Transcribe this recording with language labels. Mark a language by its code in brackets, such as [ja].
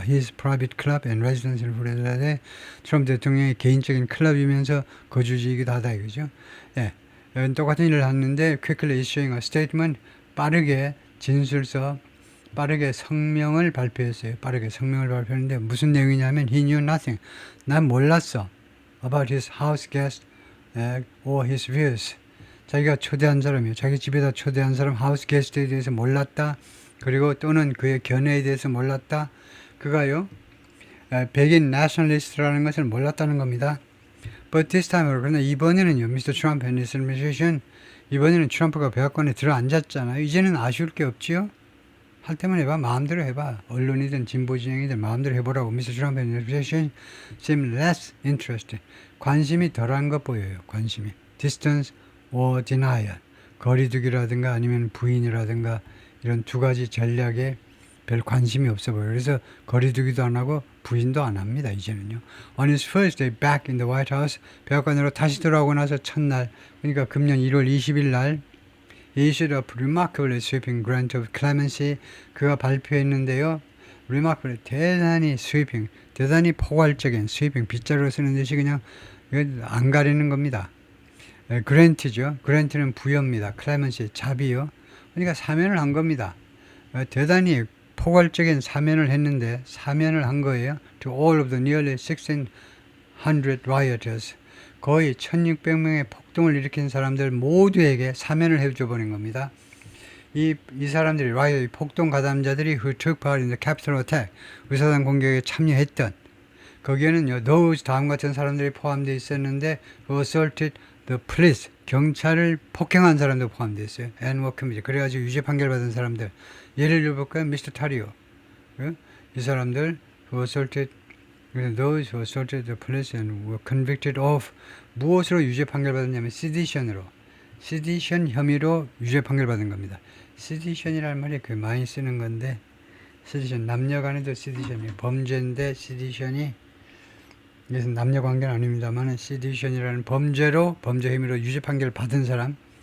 [en] His private club and residence in Florida [ko] 의 트럼프 대통령의 개인적인 클럽이면서 거주지이기도 하다 이거죠. 똑같은 일을 하는데 [en] quickly issuing a statement [ko] 빠르게 진술서 빠르게 성명을 발표했어요. 빠르게 성명을 발표했는데 무슨 내용이냐면 [en] he knew nothing. [ko] 난 몰랐어. [en] about his house guest or his views. [ko] 자기가 초대한 사람이요. 자기 집에다 초대한 사람 하우스 게스트에 대해서 몰랐다. 그리고 또는 그의 견해에 대해서 몰랐다. 그가요. 백인 nationalist라는 것을 몰랐다는 겁니다. [en] But this time, [ko] 그러나 이번에는요. [en] Mr. Trump and his administration [ko] 이번에는 트럼프가 백악관에 들어앉았잖아요. 이제는 아쉬울 게 없지요. 할 때만 해봐. 마음대로 해봐. 언론이든 진보 진영이든 마음대로 해보라고. [en] Mr. Trump and his administration seem less interested. [ko] 관심이 덜한 것 보여요. 관심이. [en] Distance or denial. [ko] 거리두기라든가 아니면 부인이라든가 이런 두 가지 전략에 별 관심이 없어 보여요. 그래서 거리두기도 안 하고 부인도 안 합니다. 이제는요. [en] On his first day back in the White House, [ko] 백악관으로 다시 돌아오고 나서 첫날, 그러니까 금년 1월 20일 날 [en] he issued a remarkably sweeping grant of clemency. [ko] 그가 발표했는데요. remarkably, 대단히 sweeping, 대단히 포괄적인 sweeping, 빗자루로 쓰는 듯이 그냥 안 가리는 겁니다. grant죠. grant는 부여입니다. clemency, 자비요. 그러니까 사면을 한 겁니다. 대단히 포괄적인 사면을 했는데 사면을 한 거예요. [en] To all of the nearly 1,600 rioters. [ko] 거의 1,600명의 폭동을 일으킨 사람들 모두에게 사면을 해줘 버린 겁니다. 이 사람들이 riot, 폭동 가담자들이 [en] who took part in the Capitol attack, [ko] 의사당 공격에 참여했던 거기에는요, those 다음 같은 사람들이 포함되어 있었는데 [en] who assaulted the police, [ko] 경찰을 폭행한 사람도 포함되어 있어요. [en] and were convicted. [ko] 그래가지고 유죄 판결 받은 사람들. 예를 들어볼까요? 미스터 타리오. 이 사람들 [en] who assaulted, those who assaulted the police and were convicted of [ko] 무엇으로 유죄 판결 받았냐면 [en] sedition으로. [ko] sedition 혐의로 유죄 판결 받은 겁니다. sedition이라는 말이 그 많이 쓰는 건데 sedition, 남녀 간에도 sedition이 범죄인데 sedition이 이것은 남녀 관계는 아닙니다만 sedition이라는 범죄로 범죄 혐의로 유죄 판결을 받은 사람.